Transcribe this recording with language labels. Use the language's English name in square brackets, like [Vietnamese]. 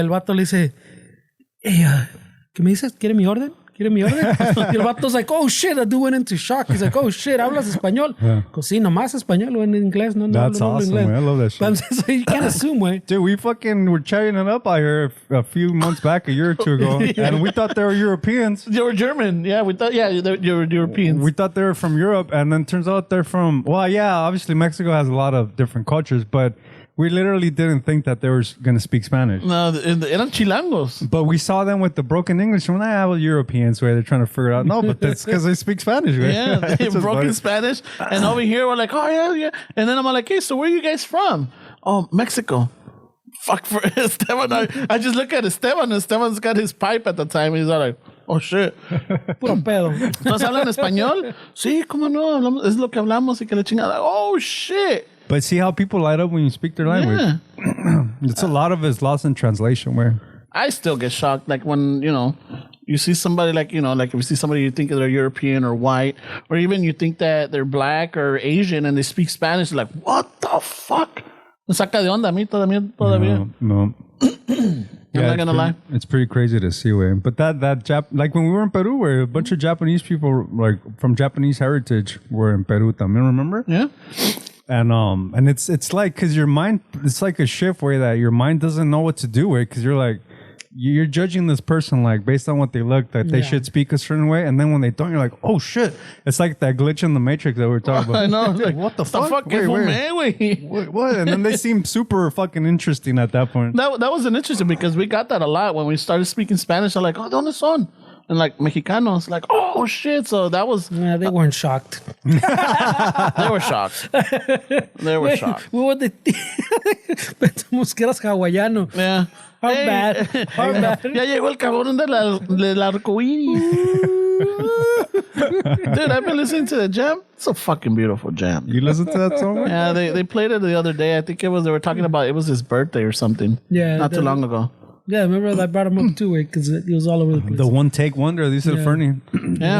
[Spanish] El vato le dice, hey, ¿qué me dices? ¿Quiere mi orden? Y el [English] vato's like, oh shit, the dude went into shock. He's like, oh shit, [Spanish] ¿hablas español? [English] Yeah. [Spanish] Pues sí, nomás español o en inglés. No, [English] That's awesome, [Spanish] inglés. [English] man. I love that shit. So you can't assume, güey. Dude, we fucking were chatting it up out here a few months back, a year or two ago, and we thought they were Europeans. They were German. Yeah, we thought, they were Europeans. We thought they were from Europe, and then turns out they're from, well, yeah, obviously Mexico has a lot of different cultures, but we literally didn't think that they were going to speak Spanish. [Spanish] No, eran chilangos. [English] But we saw them with the broken English. And well, Europeans, where they're trying to figure it out. No, but that's because they speak Spanish. Right? Yeah, they It's just broken funny. Spanish. And over here, we're like, oh, yeah. And then I'm like, hey, so where are you guys from? Oh, Mexico. Fuck for Esteban. I just look at Esteban, and Esteban's got his pipe at the time. He's all like, oh, shit. [Spanish] Puro pedo. ¿Entonces hablan español? Sí, cómo no. Hablamos, es lo que hablamos y que la chingada. [English] Oh, shit. But see how people light up when you speak their language. Yeah. It's a lot of it's lost in translation. Where I still get shocked, like when, you see somebody like if you see somebody you think they're European or white, or even you think that they're black or Asian and they speak Spanish, like, what the fuck? [Spanish] Me saca de onda a mí todavía. [English] No. I'm not gonna lie. It's pretty crazy to see, way. But that like when we were in Peru, where a bunch of Japanese people, like from Japanese heritage, were in Peru. [Spanish] También, [English] remember? Yeah. And it's like, because your mind, it's like a shift where that your mind doesn't know what to do with, because you're like, you're judging this person like based on what they look, that they should speak a certain way, and then when they don't, you're like, oh shit. It's like that glitch in the Matrix that we were talking about. I know. Like, what the fuck? Wait. What? And then they seem super fucking interesting at that point. That wasn't interesting because we got that a lot when we started speaking Spanish. I'm like, oh, [Spanish] ¿dónde son? [English] And like Mexicanos, like, oh shit. So that was. Yeah, they weren't shocked. They were shocked. They were shocked. We were [Spanish] pensamos que eras hawaiano. [English] Yeah. How bad. How bad. [Spanish] Ya llegó el cabrón del arcoíris. [English] Dude, I've been listening to the jam. It's a fucking beautiful jam. You listen to that song? Yeah, they played it the other day. I think they were talking about it was his birthday or something. Yeah, not too long ago. Yeah, remember I brought him up too, because he was all over the place. The one take wonder, they said Fernie. Yeah,